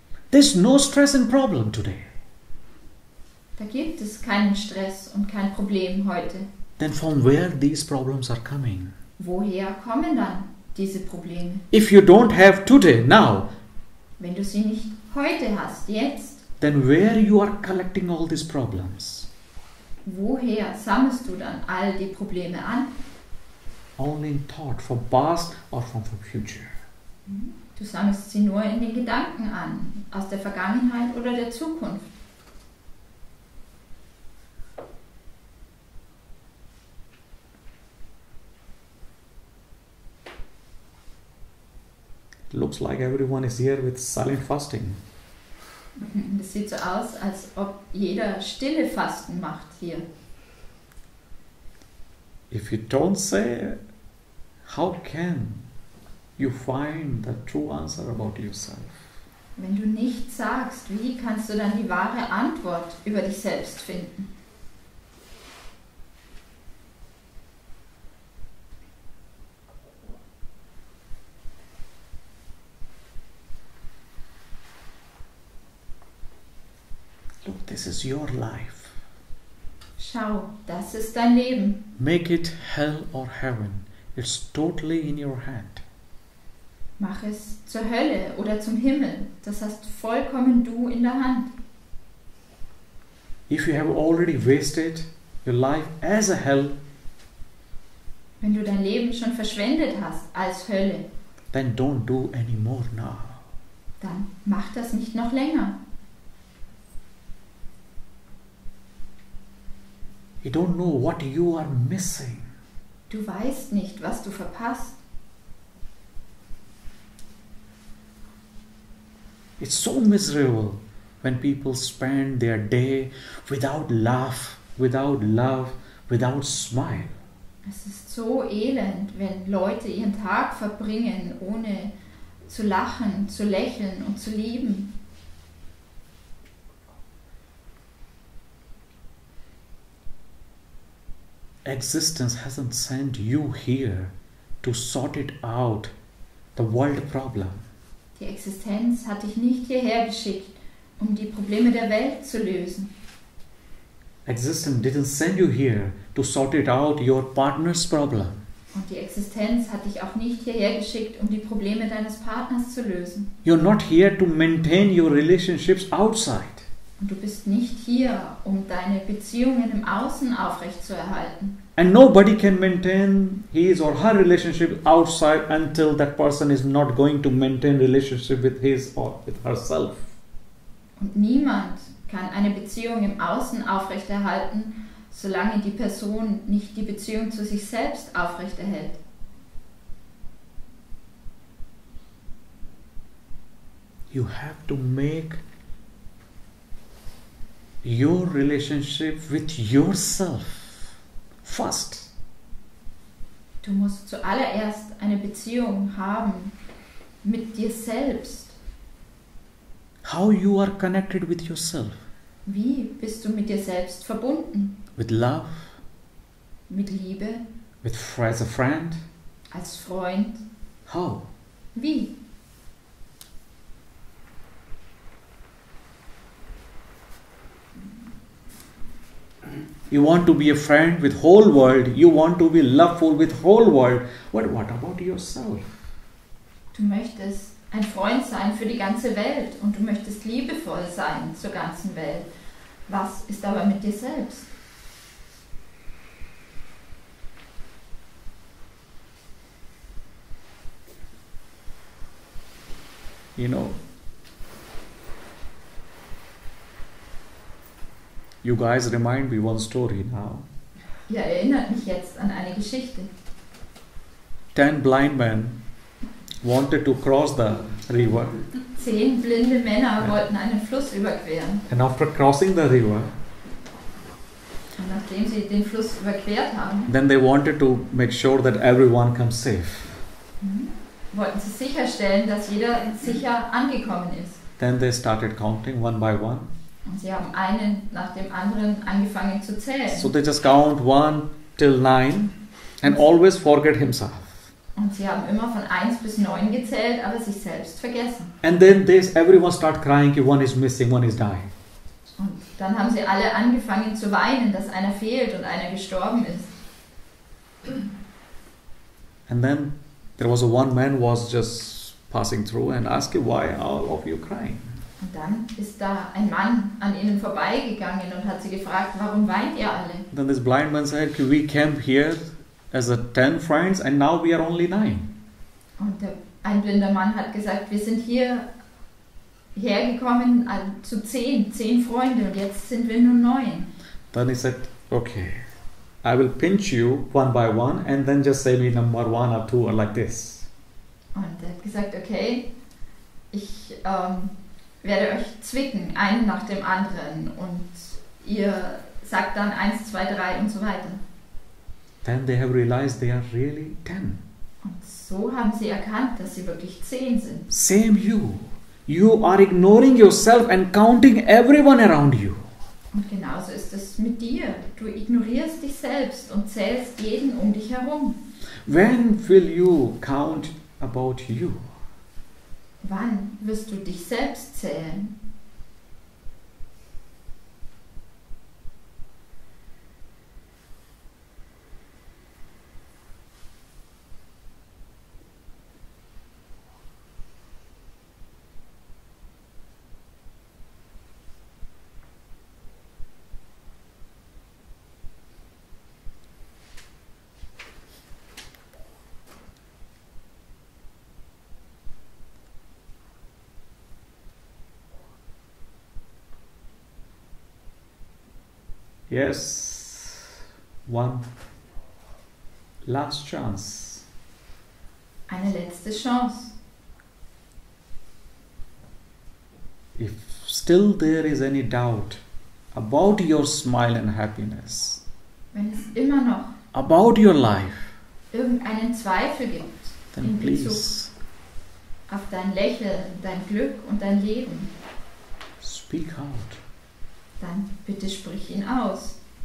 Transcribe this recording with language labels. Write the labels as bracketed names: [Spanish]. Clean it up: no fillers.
[English] There's no stress and problem today. [German] Da gibt es keinen Stress und kein Problem heute. [English] Then from where these problems are coming? [German] Woher kommen dann diese Probleme? [English] If you don't have today, now, [German] Wenn du sie nicht heute hast, jetzt, [English] then where you are collecting all these problems? [German] woher sammelst du dann all die Probleme an? [English] Only in thought, from past or from future. [German] Du sammelst sie nur in den Gedanken an, aus der Vergangenheit oder der Zukunft. [English] It looks like everyone is here with silent fasting. [German] Es sieht so aus, als ob jeder stille Fasten macht hier. [English] If you don't say, how can you find the true answer about yourself? [German] Wenn du nicht sagst, wie kannst du dann die wahre Antwort über dich selbst finden? [English] Look, this is your life. [German] Schau, das ist dein Leben. [English] Make it hell or heaven. It's totally in your hand. [German] Mach es zur Hölle oder zum Himmel. Das hast vollkommen du in der Hand. [English] If you have already wasted your life as a hell, [German] Wenn du dein Leben schon verschwendet hast als Hölle, [English] then don't do any more now. [German] dann mach das nicht noch länger. [English] You don't know what you are missing. [German] Du weißt nicht, was du verpasst. [English] It's so miserable when people spend their day without laugh, without love, without smile. [German] Es ist so elend, wenn Leute ihren Tag verbringen, ohne zu lachen, zu lächeln und zu lieben. [English] Existence hasn't sent you here to sort it out, the world problem. [German] Die Existenz hat dich nicht hierher geschickt, um die Probleme der Welt zu lösen. [English] Existence didn't send you here to sort it out, your partner's problem. [German] Und die Existenz hat dich auch nicht hierher geschickt, um die Probleme deines Partners zu lösen. [English] You're not here to maintain your relationships outside. [German] Und du bist nicht hier, um deine Beziehungen im Außen aufrechtzuerhalten. [English] And nobody can maintain his or her relationship outside until that person is not going to maintain relationship with his or with herself. [German] Und niemand kann eine Beziehung im Außen aufrechterhalten, solange die Person nicht die Beziehung zu sich selbst aufrechterhält. [English] You have to make your relationship with yourself first. [German] Du musst zuallererst eine Beziehung haben mit dir selbst. [English] How you are connected with yourself? [German] Wie bist du mit dir selbst verbunden? [English] With love, [German] Mit Liebe, [English] with as a friend? [German] als Freund? [English] How? [German] Wie? [English] You want to be a friend with whole world. You want to be loveful with whole world. What about yourself? [German] Du möchtest ein Freund sein für die ganze Welt und du möchtest liebevoll sein zur ganzen Welt. Was ist aber mit dir selbst? [English] You know, you guys remind me one story now. [German] Ihr erinnert mich jetzt an eine Geschichte. [English] 10 blind men wanted to cross the river. [German] 10 blinde Männer wollten einen Fluss überqueren. [English] And after crossing the river, [German] Und nachdem sie den Fluss überquert haben, [English] then they wanted to make sure that everyone comes safe. [German] wollten sie sicherstellen, dass jeder sicher angekommen ist. [English] Then they started counting one by one. [German] Und sie haben einen nach dem anderen angefangen zu zählen. [English] So they just count 1 till 9 and always forget himself. [German] Und sie haben immer von 1 bis 9 gezählt, aber sich selbst vergessen. [English] And then everyone start crying, one is missing, one is dying. [German] Und dann haben sie alle angefangen zu weinen, dass einer fehlt und einer gestorben ist. [English] And then there was one man was just passing through and asking, why all of you crying? [German] Und dann ist da ein Mann an ihnen vorbeigegangen und hat sie gefragt, warum weint ihr alle? [English] Then this blind man said, we came here as a 10 friends and now we are only 9. [German] Und der Ein blinder Mann hat gesagt, wir sind hier hergekommen zu 10 Freunde und jetzt sind wir nur 9. [English] Then he said, okay, I will pinch you one by one and then just say me number 1 or 2 or like this. [German] Und er hat gesagt, okay, ich werde euch zwicken, einen nach dem anderen und ihr sagt dann 1, 2, 3 und so weiter. [English] Then they have realized they are really 10. [German] Und so haben sie erkannt, dass sie wirklich 10 sind. [English] Same you. You are ignoring yourself and counting everyone around you. [German] Und genauso ist es mit dir. Du ignorierst dich selbst und zählst jeden um dich herum. [English] When will you count about you? [German] Wann wirst du dich selbst zählen? [English] Yes, one last chance. [German] Eine letzte Chance. [English] If still there is any doubt about your smile and happiness, [German] Wenn es immer noch [English] about your life, [German] irgendeinen Zweifel gibt [English] then [German] in Bezug [English] please [German] auf dein Lächeln, dein Glück und dein Leben, [English] speak out. [German] dann bitte sprich ihn aus.